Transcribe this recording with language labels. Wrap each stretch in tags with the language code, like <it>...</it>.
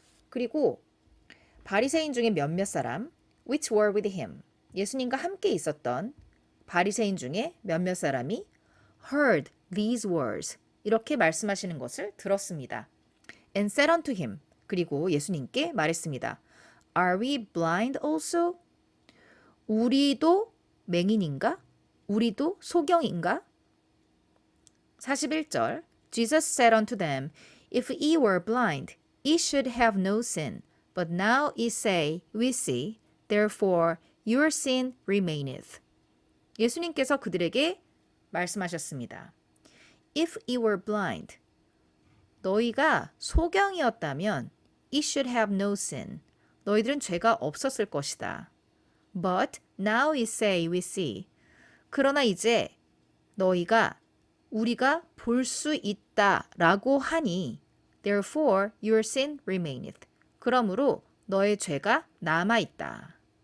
<ko>그리고 바리새인 중에 몇몇 사람</ko> <en>which were with him</en> <ko>예수님과 함께 있었던 바리새인 중에 몇몇 사람이</ko> <en>heard these words</en> <ko>이렇게 말씀하시는 것을 들었습니다.</ko> <en>And said unto him</en> <ko>그리고 예수님께 말했습니다.</ko> <en>Are we blind also?</en> <ko>우리도 맹인인가? 우리도 소경인가?</ko> <en>41절 Jesus said unto them, If ye were blind, ye should have no sin. But now ye say, We see. Therefore your sin remaineth.</en> <ko>예수님께서 그들에게 말씀하셨습니다.</ko> <en>If ye were blind,</en> <ko>너희가 소경이었다면</ko> <en>ye should have no sin.</en> <ko>너희들은 죄가 없었을 것이다.</ko> <en>But now ye say, We see.</en> <ko>그러나 이제 너희가 우리가 볼 수 있다라고 하니</ko> <en>Therefore your sin remaineth.</en> <ko>그러므로 너의 죄가 남아있다.</ko>